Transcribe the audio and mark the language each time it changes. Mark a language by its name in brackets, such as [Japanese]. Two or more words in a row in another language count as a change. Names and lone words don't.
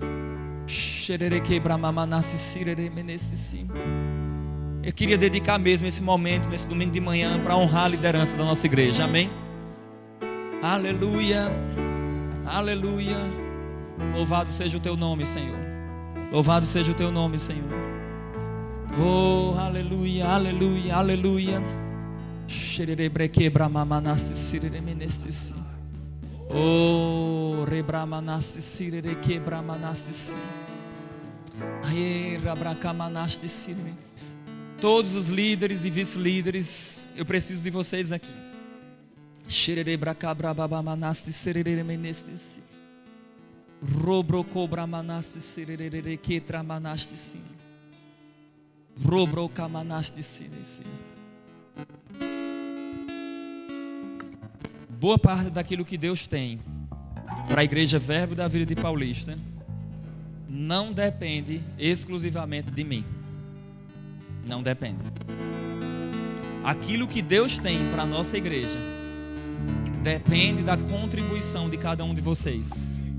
[Portuguese] Eu queria dedicar mesmo esse momento, nesse domingo de manhã, para honrar a liderança da nossa igreja, amém? Aleluia, aleluia. Louvado seja o Teu nome, Senhor. Louvado seja o Teu nome, Senhor. Oh, aleluia, aleluia, aleluia. Oh, rebramanasti sirere quebramanasti si. Ai, rabracamanasti sirere. Todos os líderes e vice-líderes, eu preciso de vocês aqui. Xerere bracabrabamanasti serere menesti si. Robro cobramanasti serere quetramanasti si. Robro camanasti si. Boa parte daquilo que Deus tem para a Igreja Verbo da Vida de Paulista não depende exclusivamente de mim. Não depende. Aquilo que Deus tem para a nossa igreja depende da contribuição de cada um de vocês.